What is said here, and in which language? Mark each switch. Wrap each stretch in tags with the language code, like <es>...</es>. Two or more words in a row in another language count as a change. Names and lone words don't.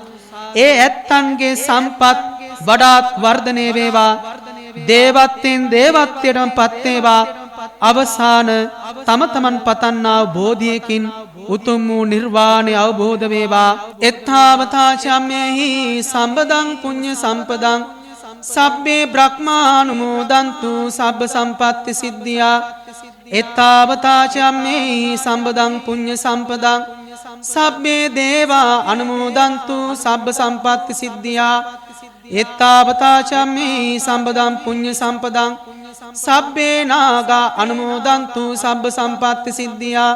<si>ඒ ඇත්තන්ගේ සම්පත් වඩාත් වර්ධනය වේවා දේවත්වයෙන් දේවත්වයටම පත් වේවා අවසාන තම තමන් පතන්නා බෝධියකින් උතුම් වූ නිර්වාණය අවබෝධ වේවා.</si> <pi>එත්තාවතාචම්මෙහි සම්පදං පුඤ්ඤ සම්පදං සබ්බේ බ්‍රහ්මානුමෝදන්තු සබ්බ සම්පත්ති සිද්ධියා. එත්තාවතාචම්මෙහි සම්පදං පුඤ්ඤ සම්පදං සබ්බේ දේවා අනුමෝදන්තු සබ්බ සම්පත්ති සිද්ධියා. එත්තාවතාචම්මෙහි සම්පදං පුඤ්ඤ සම්පදං සබ්බේ නාගා අනුමෝදන්තු සබ්බ සම්පත්ති සිද්ධියා.</pi>